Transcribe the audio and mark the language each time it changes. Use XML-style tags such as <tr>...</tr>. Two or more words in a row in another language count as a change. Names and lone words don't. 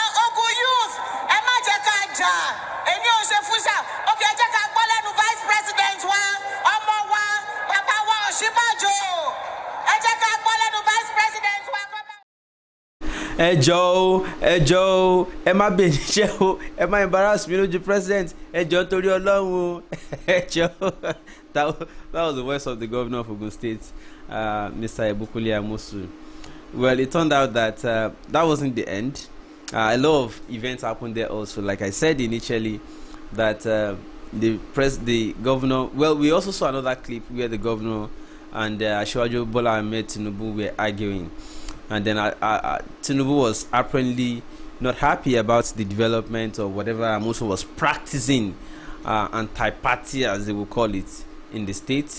<en>Ogun youth, Emma Jakaja, and you Shefusha, okay, Jaka Vice President, Omowa, Papa Shibajo, Jaka Vice President.</en> <yo>Ẹ jọ̀ọ́, ẹ má bẹ̀rẹ̀ o, ẹ má</yo> <en>embarrass me</en> <yo>lójú president. Ẹ jọ̀ọ́ torí Ọlọ́run. Ẹ jọ̀ọ́.</yo> <en>That was the voice of the governor of Ogun State, Mr. Eventful Amosun. Well, it turned out that that wasn't the end. A lot of events happened there also. Like I said initially, that the governor. Well, we also saw another clip where the governor and Asiwaju Bola Ahmed Tinubu were arguing, and then Tinubu was apparently not happy about the development of whatever Amosun was practicing, anti-party as they will call it in the state.</en>